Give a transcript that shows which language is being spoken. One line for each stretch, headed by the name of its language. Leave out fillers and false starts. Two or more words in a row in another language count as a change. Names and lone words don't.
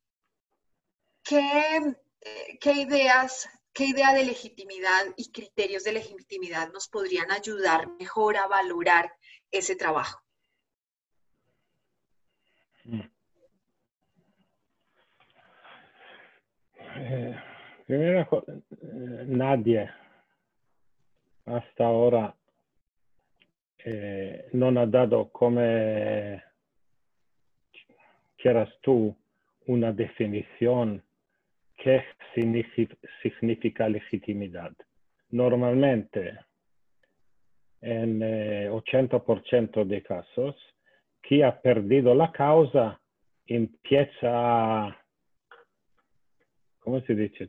Spanish: ¿Qué idea de legitimidad y criterios de legitimidad nos podrían ayudar mejor a valorar ese trabajo? Primero, nadie hasta ahora
Italian: non ha dato, come
Spanish: quieras tú, una definición que significa legitimidad. Normalmente, en 80% de casos, quien ha perdido la causa empieza, ¿cómo se dice?